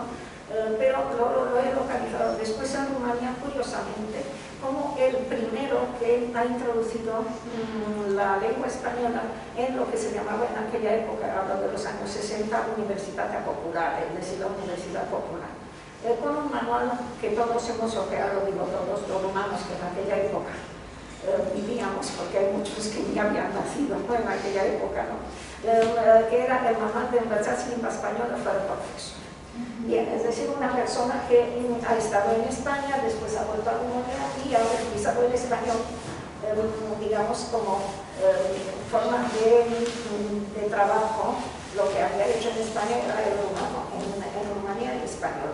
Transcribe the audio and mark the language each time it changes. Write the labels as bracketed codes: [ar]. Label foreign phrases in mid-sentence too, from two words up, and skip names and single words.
[es] Pero lo he localizado después en Rumanía, curiosamente, como el primero que ha introducido la lengua española en lo que se llamaba en aquella época, hablo de los años 60, Universitatea Popular, es decir, la Universidad Popular, con un manual que todos hemos ojeado, digo todos los humanos que en aquella época vivíamos, porque hay muchos que ya habían nacido, ¿no?, en aquella época, ¿no? Que era el manual de Învățați limba spaniolă fără profesor. Bien, es decir, una persona que ha estado en España, después ha vuelto a Rumanía y ha utilizado el español, digamos, como forma de trabajo. Lo que había hecho en España era el rumano, en Rumanía el español.